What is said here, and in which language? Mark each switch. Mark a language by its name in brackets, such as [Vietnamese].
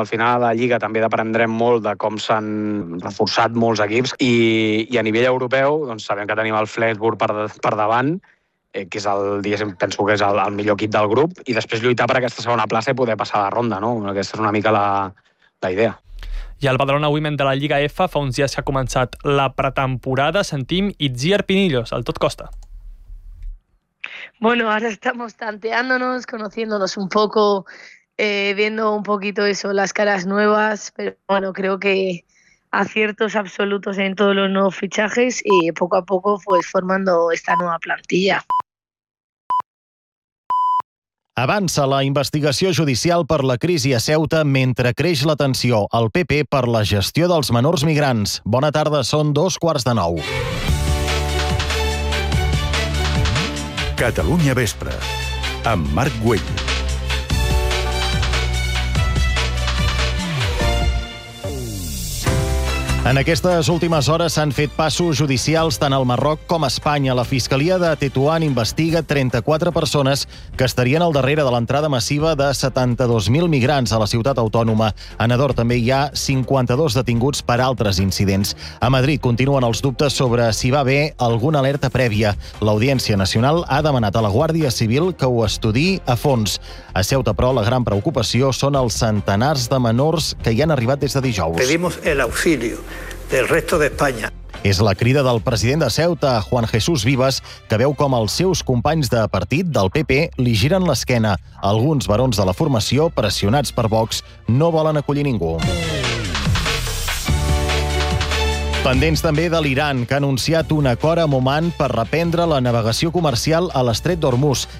[Catalan] Al final a la Lliga també aprendrem molt de com s'han reforçat molts equips i a nivell europeu doncs sabem que tenim el Flensburg per davant, que és el, diguéssim, penso que és el millor equip del grup, i després lluitar per aquesta segona plaça i poder passar la ronda, no? Aquesta és una mica la idea. I el Badalona Women de la Lliga F fa uns dies que ha començat la pretemporada. Sentim Itziar Pinillos, al tot costa. [Spanish] Bueno, ahora estamos tanteándonos, conociéndonos un poco, viendo un poquito eso, las caras nuevas, pero bueno, creo que aciertos absolutos en todos los nuevos fichajes y poco a poco pues formando esta nueva plantilla. [Catalan] Avança la investigació judicial per la crisi a Ceuta mentre creix la tensió al PP per la gestió dels menors migrants. Bona tarda, són 9:15. Catalunya Vespre, amb Marc Güell. En aquestes últimes hores s'han fet passos judicials tant al Marroc com a Espanya. La Fiscalia de Tetuán investiga 34 persones que estarien al darrere de l'entrada massiva de 72.000 migrants a la ciutat autònoma. A Nador també hi ha 52 detinguts per altres incidents. A Madrid continuen els dubtes sobre si va haver alguna alerta prèvia. L'Audiència Nacional ha demanat a la Guàrdia Civil que ho estudiï a fons. A Ceuta, però, la gran preocupació són els centenars de menors que hi han arribat des de dijous. [Spanish] Pedimos el auxilio del resto de España. [Catalan] És la crida del president de Ceuta, Juan Jesús Vives, que veu com els seus companys de partit del PP li giren l'esquena. Alguns barons de la formació, pressionats per Vox, no volen acollir ningú. Pendents també de l'Iran, que ha anunciat un acord amb Oman per reprendre la navegació comercial a l'estret d'Hormuz.